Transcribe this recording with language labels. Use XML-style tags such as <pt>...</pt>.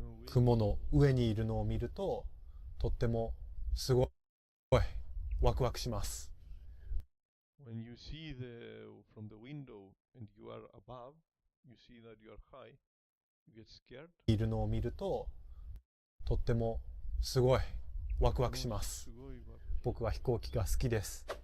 <ja>雲の上にいるのを見ると、とってもすごいワクワクします。</ja> <en>When you see from the window and you are above, you see that you are high, you get scared.</en> <ja>いるのを見ると、とってもすごいワクワクします。僕は飛行機が好きです。</ja>